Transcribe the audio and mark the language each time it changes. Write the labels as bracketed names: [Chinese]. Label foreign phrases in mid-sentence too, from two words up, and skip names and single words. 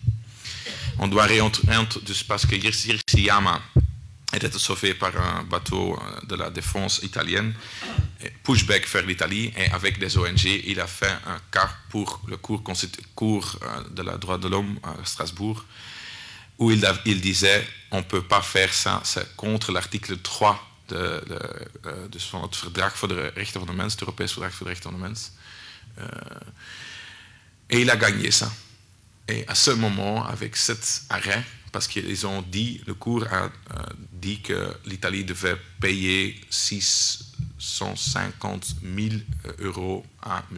[French] On doit parce que Hirsi-Yama était sauvé par un bateau de la défense italienne, pushback vers l'Italie, et avec des ONG, il a fait un cas pour le cours de la droit de l'homme à Strasbourg, où il disait on ne peut pas faire ça, c'est contre l'article 3 [Dutch] van het Verdrag voor de Rechten van de Mens, het Europees Verdrag voor de Rechten van de Mens. [French] Et il a gagné ça. Et à ce moment, avec cet arrêt, parce qu'ils ont dit, le cours a dit que l'Italie devait payer 650 000 € à M.